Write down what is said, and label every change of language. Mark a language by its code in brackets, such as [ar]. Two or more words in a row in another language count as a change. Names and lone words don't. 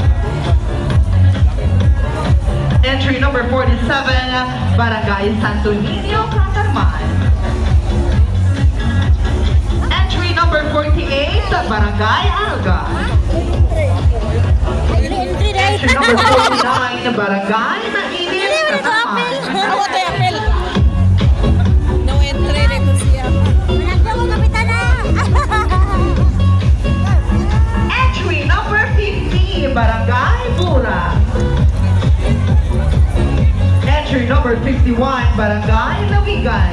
[en] Entry number 47, Barangay Santo Niño, Catarman. Entry number 48, Barangay Alga. Entry number 49, Barangay Mainit, Catarman. [war] Ako tayo, apel. [en] No entry [war] rito siya. [en] Entry number 50, Barangay Bura. Entry number 51, Barangay Lawigan.